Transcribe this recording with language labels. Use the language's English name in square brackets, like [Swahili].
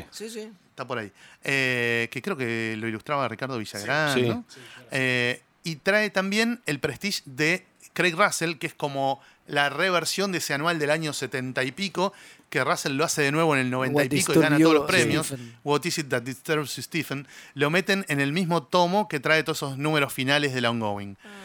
[Spanish] Sí. Está por ahí. Que creo que lo ilustraba Ricardo Villagrán. Sí. ¿No? Sí. Y trae también el Prestige de Craig Russell, que es como la reversión de ese anual del año 70 y pico, que Russell lo hace de nuevo en el 90 y pico y gana todos los premios. [English] Stephen. What is it that disturbs Stephen? [Spanish] Lo meten en el mismo tomo que trae todos esos números finales de la ongoing.